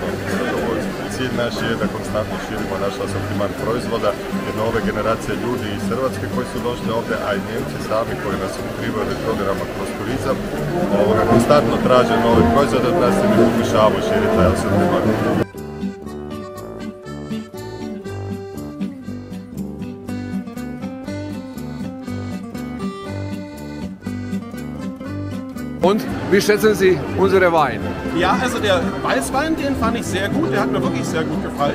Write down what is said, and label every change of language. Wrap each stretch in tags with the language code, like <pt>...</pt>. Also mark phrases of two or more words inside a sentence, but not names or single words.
<hr>Cilj naš je da konstantno širimo naš asortiman proizvoda, jer nove generacije ljudi iz Hrvatske koji su došli ovdje, a i Njemci sami koji nas ukrivaju već godinama kroz turizam, konstantno traže nove proizvode od nas i mi pokušavamo širiti taj asortiman.</hr> <de>Und wie schätzen Sie unsere Wein? Ja, also der Weißwein, den fand ich sehr gut. Der hat mir wirklich sehr gut gefallen.</de>